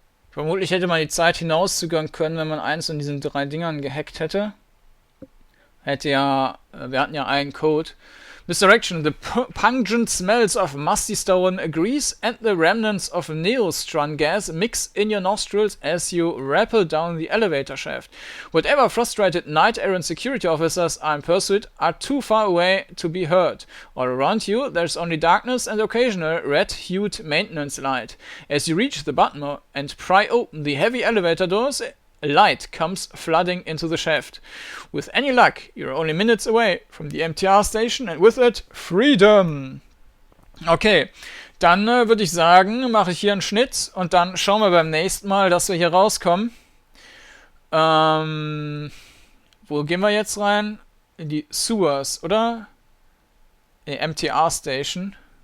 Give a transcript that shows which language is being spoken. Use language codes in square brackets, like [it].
[de] Vermutlich hätte man die Zeit hinauszögern können, wenn man eins von diesen 3 Dingern gehackt hätte. Wir hatten ja einen Code. [en] Misdirection. The pungent smells of musty stone, grease, and the remnants of neostrun gas mix in your nostrils as you rappel down the elevator shaft. Whatever frustrated knight-errant security officers are in pursuit are too far away to be heard. All around you, there's only darkness and occasional red-hued maintenance light. As you reach the button and pry open the heavy elevator doors, light comes flooding into the shaft. With any luck, you're only minutes away from the MTR station and with it, freedom. [de] Okay, dann würde ich sagen, mache ich hier einen Schnitt und dann schauen wir beim nächsten Mal, dass wir hier rauskommen. Wo gehen wir jetzt rein? In die Sewers, oder? Die MTR Station.